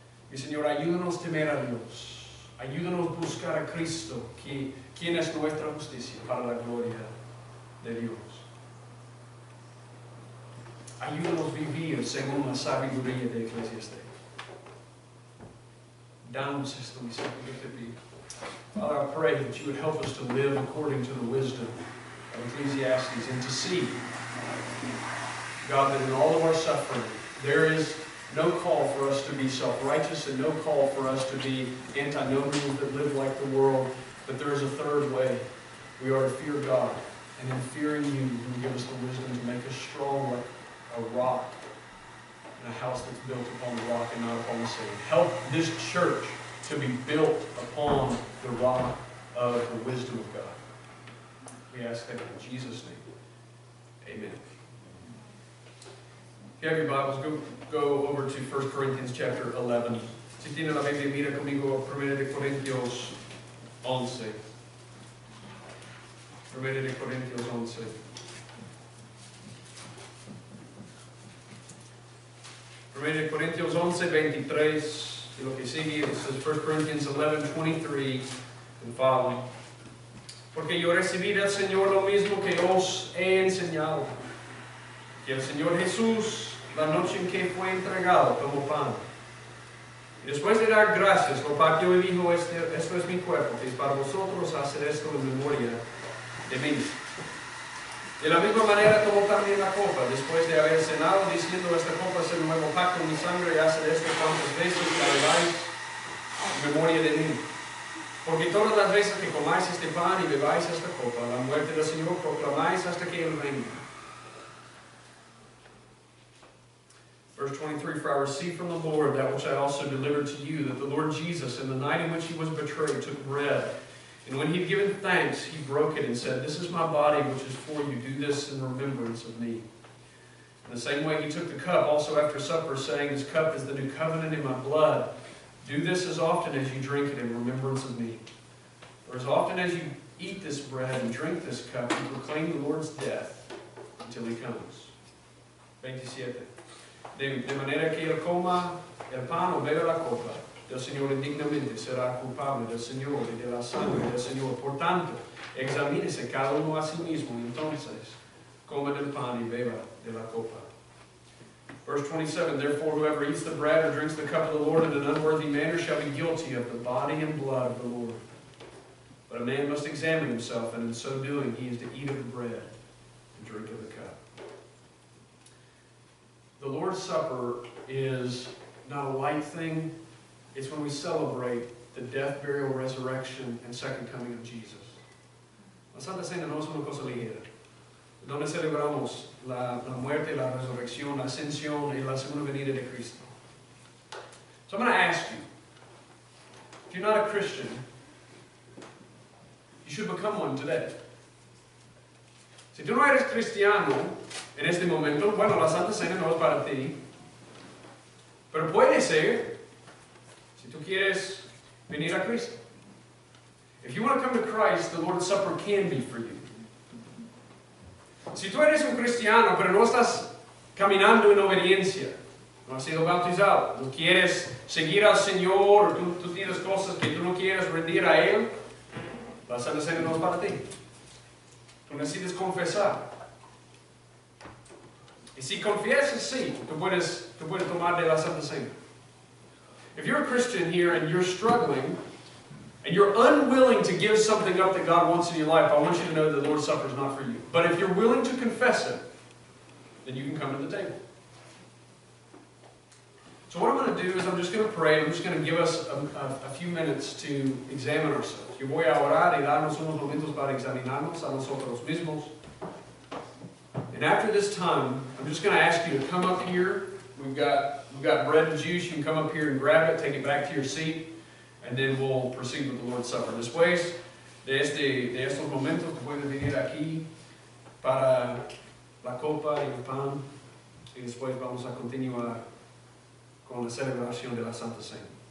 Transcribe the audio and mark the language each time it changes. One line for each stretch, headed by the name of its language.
Spanish: Mi Señor, ayúdanos a temer a Dios. Ayúdanos a buscar a Cristo, quien es nuestra justicia, para la gloria de Dios. Ayúdanos a vivir según la sabiduría de ecclesiastes. Danos esto, mi Señor, yo te pido.
English: Father, I pray that you would help us to live according to the wisdom of Ecclesiastes and to see, God, that in all of our suffering, there is no call for us to be self-righteous and no call for us to be antinomians that live like the world, but there is a third way. We are to fear God, and in fearing you, you will give us the wisdom to make us strong like a rock in a house that's built upon the rock and not upon the sand. Help this church to be built upon the rock of the wisdom of God. We ask that in Jesus' name. Amen. If you have your Bibles, go over to 1 Corinthians chapter 11.
Spanish: Si tiene la Biblia, mira conmigo 1 Corintios 11. 1 Corintios 11. 1 Corintios 11, 23. Y lo que sigue,
English: it says 1 Corinthians 11, 23 and following.
Spanish: Porque yo recibí del Señor lo mismo que os he enseñado. Que el Señor Jesús, la noche en que fue entregado, tomó pan. Y después de dar gracias, lo partió y dijo, esto es mi cuerpo, que es para vosotros, hacer esto en memoria de mí. De la misma manera tomó también la copa, después de haber cenado, diciendo, esta copa es el nuevo pacto en mi sangre, y haced esto cuantas veces la bebáis en memoria de mí. Porque todas las veces que comáis este pan y bebáis esta copa, la muerte del Señor proclamáis hasta que Él venga.
English: Verse 23, for I received from the Lord that which I also delivered to you, that the Lord Jesus, in the night in which he was betrayed, took bread. And when he had given thanks, he broke it and said, this is my body which is for you. Do this in remembrance of me. In the same way he took the cup also after supper, saying, this cup is the new covenant in my blood. Do this as often as you drink it in remembrance of me. For as often as you eat this bread and drink this cup, you proclaim the Lord's death until he comes. 27.
Spanish: De manera que él coma el pan o beba la copa del Señor indignamente será culpable del Señor y de la sangre del Señor. Por tanto, examínese cada uno a sí mismo y entonces coma del pan y beba de la copa.
English: Verse 27, therefore whoever eats the bread or drinks the cup of the Lord in an unworthy manner shall be guilty of the body and blood of the Lord. But a man must examine himself, and in so doing he is to eat of the bread and drink of the cup. The Lord's Supper is not a light thing. It's when we celebrate the death, burial, resurrection, and second coming of Jesus.
Spanish: La Santa Cena no es una cosa ligera. Donde celebramos la muerte, la resurrección, la ascensión y la segunda venida de Cristo.
English: So I'm going to ask you, if you're not a Christian, you should become one today.
Spanish: Si tú no eres cristiano en este momento, bueno, la Santa Cena no es para ti. Pero puede ser, si tú quieres venir a Cristo.
English: If you want to come to Christ, the Lord's Supper can be for you.
Spanish: Si tú eres un cristiano, pero no estás caminando en obediencia, no has sido bautizado, no quieres seguir al Señor, o tú tienes cosas que tú no quieres rendir a Él, la Santa Cena no es para ti. Tú necesitas confesar. Y si confiesas, sí, tú puedes tomar de la Santa Cena.
English: If you're a Christian here and you're struggling, and you're unwilling to give something up that God wants in your life, I want you to know that the Lord's Supper is not for you. But if you're willing to confess it, then you can come to the table. So what I'm going to do is I'm just going to pray. I'm just going to give us a few minutes to examine ourselves.
Spanish: Yo voy a orar y darnos unos momentos para examinarnos a nosotros mismos.
English: And after this time, I'm just going to ask you to come up here. We've got bread and juice. You can come up here and grab it, take it back to your seat, and then we'll proceed with the Lord's Supper.
Spanish: Después de estos momentos, tú puedes venir aquí para la copa y el pan, y después vamos a continuar con la celebración de la Santa Cena.